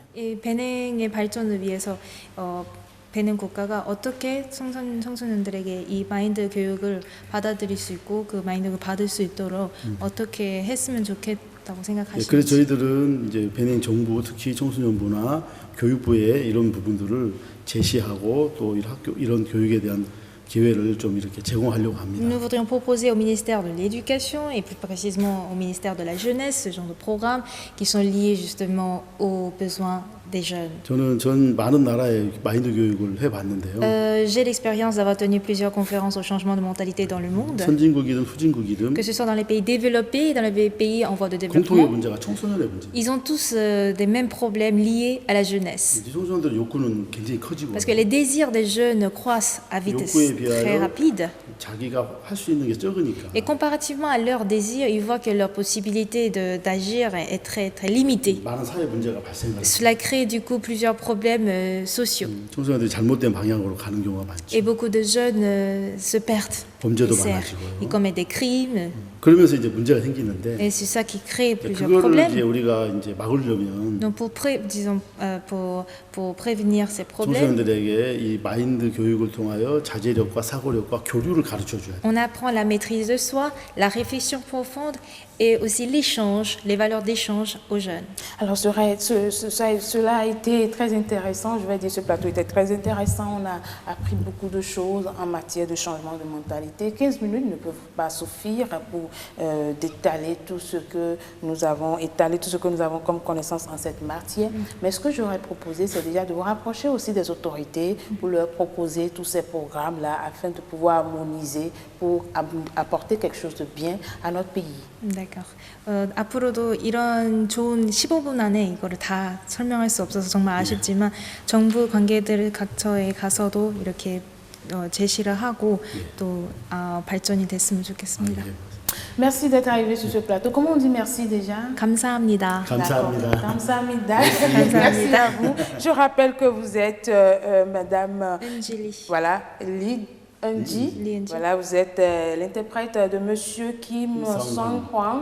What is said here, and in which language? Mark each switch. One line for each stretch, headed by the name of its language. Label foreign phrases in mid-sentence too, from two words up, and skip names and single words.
Korean: 이 베냉의 발전을 위해서 베냉 국가가 어떻게 청소년들에게 이 마인드 교육을 받아들일 수 있고 그 마인드를 받을 수 있도록 어떻게 했으면 좋겠다고 예, 생각하시는지. 그래서 저희들은 이제 베닝 정부 특히 청소년부나 교육부에 이런 부분들을 제시하고 또 이런 교육에 대한 기회를 좀 이렇게 제공하려고 합니다.
French: Nous voudrions proposer au ministère de l'Éducation et plus précisément au ministère de la Jeunesse ce genre de programmes qui sont liés justement aux besoins des jeunes.
Korean: 전 많은 나라의 마인드 교육을 해봤는데요.
French: J'ai l'expérience d'avoir tenu plusieurs conférences au changement de mentalité dans le monde,
Korean: 선진국이든 후진국이든
French: que ce soit dans les pays développés et dans les pays en voie de
Korean: 공통의
French: développement.
Korean: 문제가 청소년의 문제.
French: Ils ont tous des mêmes problèmes liés à la jeunesse.
Korean: 이제 청소년들의 욕구는 굉장히 커지고
French: Parce que les désirs des jeunes croissent à vitesse très rapide.
Korean: 자기가 할 수 있는 게 적으니까
French: Et comparativement à leurs désirs, ils voient que leur possibilité d'agir est très, très limitée.
Korean: 많은 사회 문제가 발생하고
French: Cela crée du coup plusieurs problèmes sociaux.
Korean: 청소년들이 잘못된 방향으로 가는 경우가 많죠.
French: Et beaucoup de jeunes se perdent.
Korean: 범죄도
French: Ils
Korean: 많아지고요.
French: commettent des crimes.
Korean: 그러면서 이제 문제가 생기는데
French: Et c'est ça qui crée plusieurs
Korean: 그거를 이제
French: problèmes.
Korean: 우리가 이제 막으려면
French: Donc pour prévenir ces problèmes,
Korean: 청소년들에게 이 마인드 교육을 통하여 자제력과 사고력과 교류를 가르쳐 줘야 돼.
French: on apprend la maîtrise de soi, la réflexion profonde et aussi l'échange, les valeurs d'échange aux jeunes. Alors, cela a été très intéressant. Je vais dire, ce plateau était très intéressant. On a appris beaucoup de choses en matière de changement de mentalité. 15 minutes ne peuvent pas suffire pour d'étaler tout ce que nous avons comme connaissance en cette matière. Mais ce que j'aurais proposé, c'est déjà de vous rapprocher aussi des autorités pour leur proposer tous ces programmes-là afin de pouvoir harmoniser pour apporter quelque chose de bien à notre pays. D'accord.
Korean: 앞으로도 이런 좋은 15분 안에 이거를 다 설명할 수 없어서 정말 아쉽지만 정부 관계들 각처에 가서도 이렇게 제시를 하고 또 발전이 됐으면 좋겠습니다.
French: Merci d'être arrivé sur ce plateau. Comment on dit merci déjà?
Korean: 감사합니다. 감사합니다. 감사합니다.
French: Merci à vous. Je rappelle que vous êtes Madame 은질리. voilà, Lee Eunji. Voilà, vous êtes l'interprète de Monsieur Kim Song-hwang.